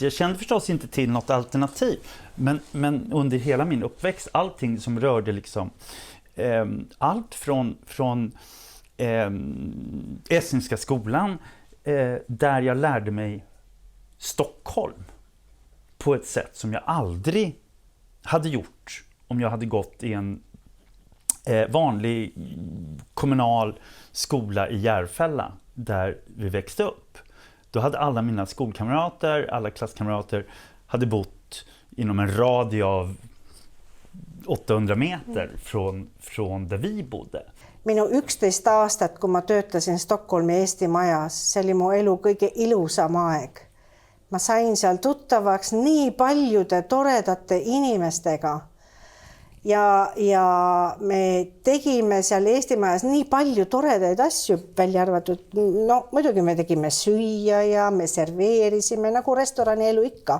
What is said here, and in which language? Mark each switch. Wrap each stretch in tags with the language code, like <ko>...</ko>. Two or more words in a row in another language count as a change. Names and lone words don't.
<sv>Jag kände förstås inte till något alternativ. Men under hela min uppväxt, allting som rörde liksom allt från estniska skolan där jag lärde mig Stockholm på ett sätt som jag aldrig hade gjort om jag hade gått i en vanlig kommunal skola i Järfälla där vi växte upp. Då hade alla mina skolkamrater, alla klasskamrater hade bott inom en radie av 800 meter från där vi bodde.</sv> <et>Minu 11 aastat, kui ma töötasin Stockholmi Eesti Majas, see oli mu elu kõige ilusam aeg. Ma sain seal tuttavaks nii paljude toredate inimestega ja me tegime seal Eesti Majas nii palju toredaid asju, välja arvatud, no muidugi me tegime süüa ja me serveerisime nagu restorani elu ikka.</et>